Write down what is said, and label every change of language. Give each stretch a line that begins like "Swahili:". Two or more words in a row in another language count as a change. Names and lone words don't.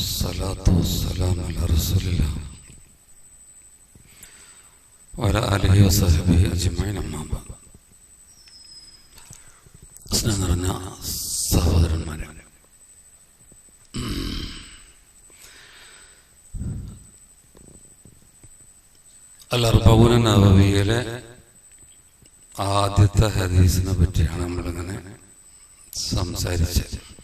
Arabic: والصلاة والسلام على رسول الله وعلى آله وصحبه أجمعين أما بعد.
Malayalam: സ്നേഹം നിറഞ്ഞ സഹോദരന്മാരെ, അൽ-അർബഊന നവവിയിലെ ആദ്യത്തെ ഹദീസിനെ പറ്റിയാണ് നമ്മളിങ്ങനെ സംസാരിച്ചത്.